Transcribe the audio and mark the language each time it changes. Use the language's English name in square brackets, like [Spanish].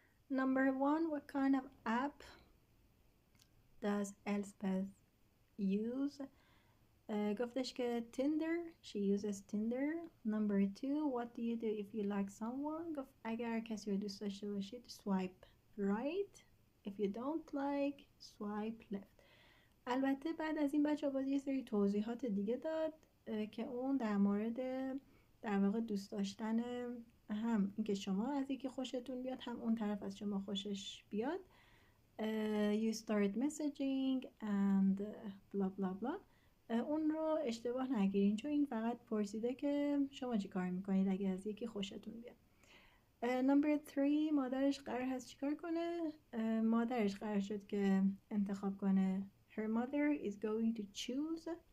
[English] Number 1, what kind of app does Elspeth use? [Persian] گفتش که [English] Tinder, she uses Tinder. Number 2, what do you do if you like someone? [Persian] گفت اگر کسی رو دوست داشته باشید swipe right. [English] If you don't like, swipe left. [Persian] البته بعد از این بچه باز یه سری توضیحات دیگه داد که اون در مورد در واقع دوست داشتن هم اینکه شما از یکی خوشتون بیاد، هم اون طرف از شما خوشش بیاد. [English] You start messaging and blah blah blah. [Persian] اون رو اشتباه نگیرین، چون این فقط پرسیده که شما چی کار میکنید اگه از یکی خوشتون بیاد. نمبر 3، مادرش قرار هست چیکار کنه؟ مادرش قرار شد که انتخاب کنه. [English] Her mother is going to choose.